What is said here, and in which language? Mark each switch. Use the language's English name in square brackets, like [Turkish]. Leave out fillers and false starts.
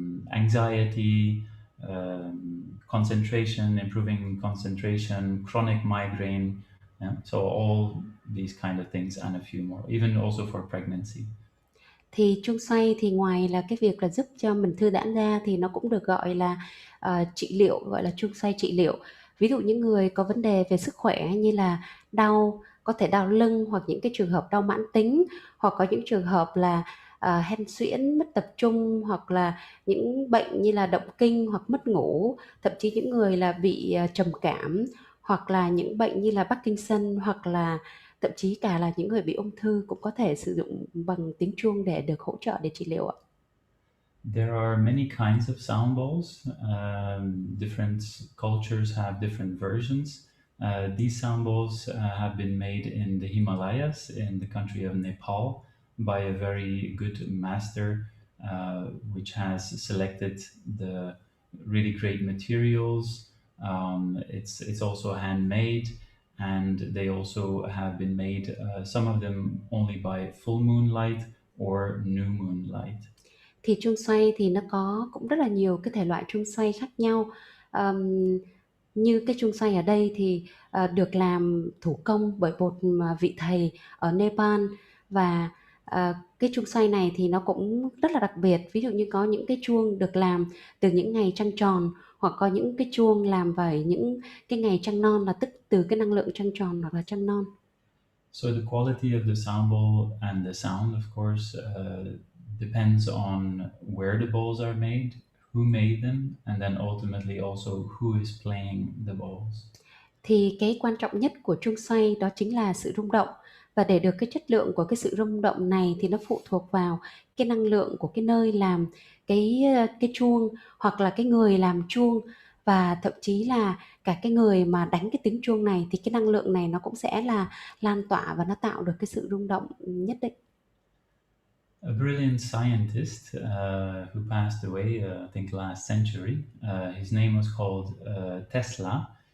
[English] Anxiety, concentration, improving concentration, chronic migraine. Yeah? So all these kind of things and a few more, even also for pregnancy. [Vietnamese] Thì chuông xoay thì ngoài là cái việc là giúp cho mình thư giãn ra thì nó cũng được gọi là trị liệu, gọi là chuông xoay trị liệu. Ví dụ những người có vấn đề về sức khỏe như là có thể đau lưng, hoặc những cái trường hợp đau mãn tính, hoặc có những trường hợp là hen suyễn, mất tập trung, hoặc là những bệnh như là động kinh hoặc mất ngủ, thậm chí những người là bị trầm cảm, hoặc là những bệnh như là Parkinson, hoặc là thậm chí cả là những người bị ung thư cũng có thể sử dụng bằng tiếng chuông để được hỗ trợ để trị liệu ạ. [English] There are many kinds of sound bowls. Different cultures have different versions. These sound bowls have been made in the Himalayas in the country of Nepal by a very good master, which has selected the really great materials, It's also handmade, and they also have been made, some of them only by full moonlight or new moonlight. [Vietnamese] Thì chuông xoay thì nó có cũng rất là nhiều cái thể loại chuông xoay khác nhau. Như cái chuông xoay ở đây thì được làm thủ công bởi một vị thầy ở Nepal, và cái chuông xoay này thì nó cũng rất là đặc biệt. Ví dụ như có những cái chuông được làm từ những ngày trăng tròn, hoặc có những cái chuông làm vào những cái ngày trăng non, là tức từ cái năng lượng trăng tròn hoặc là trăng non. [English] So the quality of the sound bowl and the sound, of course, depends on where the bowls are made, who made them, and then ultimately also who is playing the bowls. [Vietnamese] Thì cái quan trọng nhất của chuông xoay đó chính là sự rung động, và để được cái chất lượng của cái sự rung động này thì nó phụ thuộc vào cái năng lượng của cái nơi làm cái chuông, hoặc là cái người làm chuông, và thậm chí là cả cái người mà đánh cái tiếng chuông này, thì cái năng lượng này nó cũng sẽ là lan tỏa và nó tạo được cái sự rung động nhất định. [English] A brilliant scientist who passed away, I think last century, his name was called Tesla.